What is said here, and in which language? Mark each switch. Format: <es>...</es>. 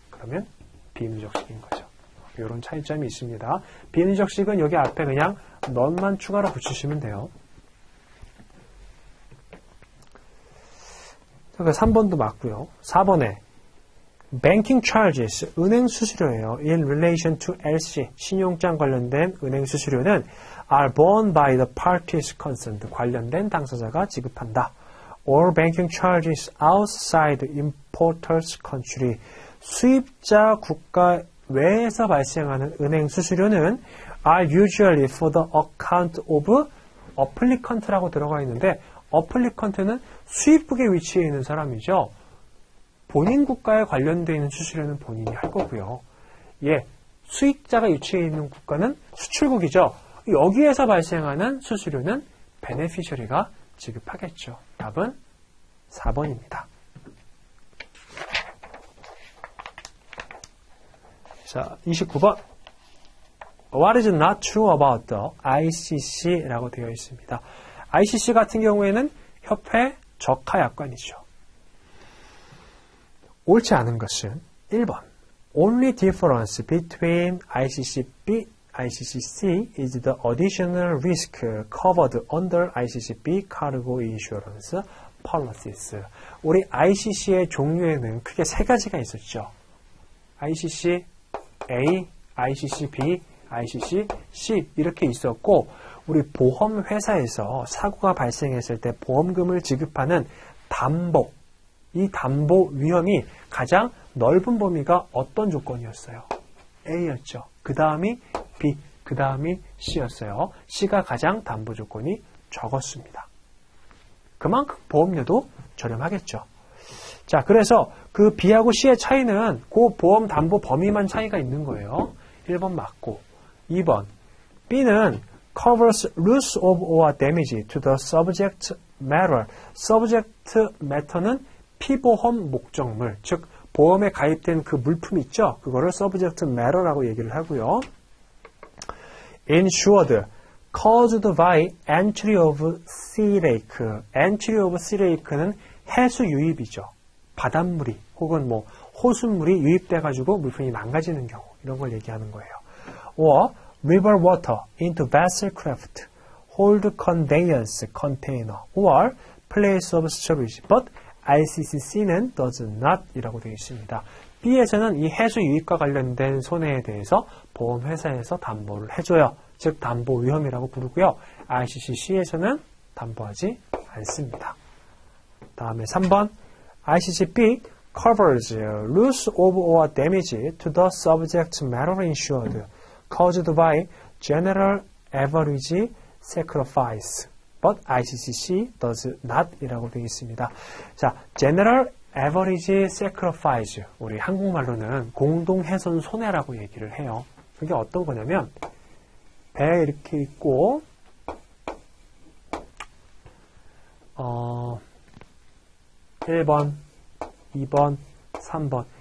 <ko>그러면 비누적식인 거죠. 이런 차이점이 있습니다. 비누적식은 여기 앞에 그냥 넌만 추가로 붙이시면 돼요. 3번도 맞고요. 4번에</ko> <en>Banking charges,</en> <ko>은행 수수료예요.</ko> <en>In relation to LC,</en> <ko>신용장 관련된 은행 수수료는</ko> <en>are borne by the parties concerned,</en> <ko>관련된 당사자가 지급한다.</ko> <en>Or banking charges outside importer's country,</en> <ko>수입자 국가 외에서 발생하는 은행 수수료는</ko> <en>are usually for the account of applicant라고</en> <ko>들어가 있는데 applicant는 수입국에 위치해 있는 사람이죠. 본인 국가에 관련되어 있는 수수료는 본인이 할 거고요. 수입자가 위치해 있는 국가는 수출국이죠. 여기에서 발생하는 수수료는 베네피셔리가 지급하겠죠. 답은 4번입니다. 자, 29번.</ko> <en>What is not true about the ICC라고</en> <ko>되어 있습니다. ICC 같은 경우에는 협회 적하약관이죠. 옳지 않은 것은 1번.</ko> <en>Only difference between ICC-B, ICC-C is the additional risk covered under ICC-B cargo insurance policies.</en> <ko>우리 ICC의 종류에는 크게 세 가지가 있었죠. ICC A, ICC B, ICC C 이렇게 있었고 우리 보험회사에서 사고가 발생했을 때 보험금을 지급하는 담보, 이 담보 위험이 가장 넓은 범위가 어떤 조건이었어요? A였죠. 그 다음이 B, 그 다음이 C였어요. C가 가장 담보 조건이 적었습니다. 그만큼 보험료도 저렴하겠죠. 자, 그래서 그 B하고 C의 차이는 그 보험 담보 범위만 차이가 있는 거예요. 1번 맞고 2번 B는</ko> <en>covers loss of or damage to the subject matter. subject matter는</en> <ko>피보험 목적물, 즉 보험에 가입된 그 물품 있죠? 그거를 subject matter라고 얘기를 하고요.</ko> <en>insured, caused by entry of sea lake.</en> <ko>entry of sea lake는 해수 유입이죠. 바닷물이 혹은 뭐 호수물이 유입돼가지고 물품이 망가지는 경우 이런 걸 얘기하는 거예요.</ko> <en>or river water into vessel craft, hold conveyance container, or place of storage. But ICCC는 does not</en> <ko>이라고 되어 있습니다. B에서는 이 해수 유입과 관련된 손해에 대해서 보험회사에서 담보를 해줘요. 즉 담보 위험이라고 부르고요. ICCC에서는 담보하지 않습니다. 다음에 3번</ko> <en>ICCB covers loss of or damage to the subject matter insured caused by general average sacrifice. But ICCC does not</en> <ko>이라고 되어 있습니다. 자, general average sacrifice. 우리 한국말로는 공동훼손 손해라고 얘기를 해요. 그게 어떤 거냐면 배에 이렇게 있고 1번, 2번, 3번.</ko>